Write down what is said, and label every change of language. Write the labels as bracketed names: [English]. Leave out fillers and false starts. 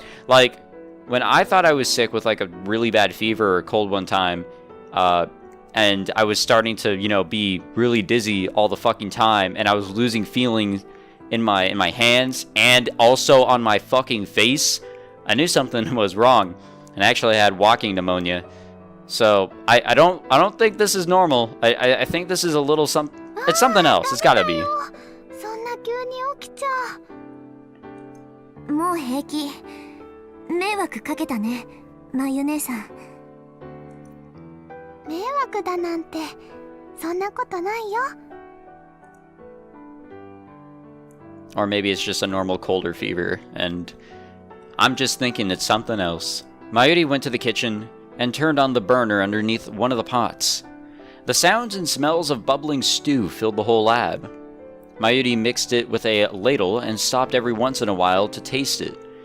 [English] Like, when I thought I was sick with like a really bad fever or a cold one time, and I was starting to, be really dizzy all the fucking time, and I was losing feeling in my hands and also on my fucking face, I knew something was wrong, and I actually had walking pneumonia. So I don't think this is normal. I think this is a little it's something else. It's gotta be. [Japanese] そんな急に起きちゃう。もう平気。迷惑かけたね、まゆ姉さん。迷惑だなんて、そんなことないよ。 [English] Or maybe it's just a normal cold or fever, and I'm just thinking it's something else. Mayuri went to the kitchen and turned on the burner underneath one of the pots. The sounds and smells of bubbling stew filled the whole lab. Mayuri mixed it with a ladle and stopped every once in a while to taste it.